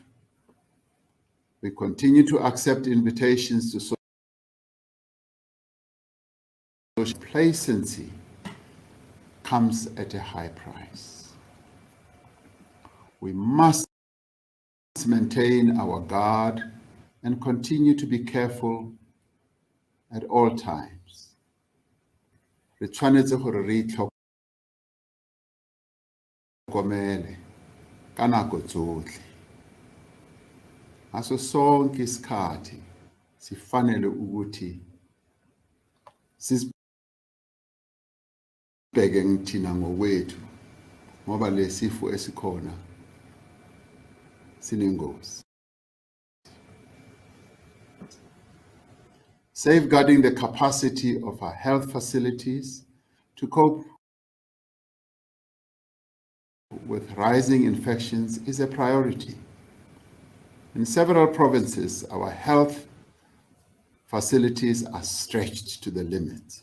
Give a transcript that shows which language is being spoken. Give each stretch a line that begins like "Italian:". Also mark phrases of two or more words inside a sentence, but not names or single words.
English: We continue to accept invitations to social complacency comes at a high price. We must maintain our guard and continue to be careful at all times.
Tswana: Re tshwanetse gore re itlhokomele ka nako tsotlhe.
Zulu: Ngaso sonke isikhathi sifanele ukuthi sisibheke ngithina ngokwethu ngoba lesifo esikhona sinengozi.
English: Safeguarding the capacity of our health facilities to cope with rising infections is a priority. In several provinces, our health facilities are stretched to the limit.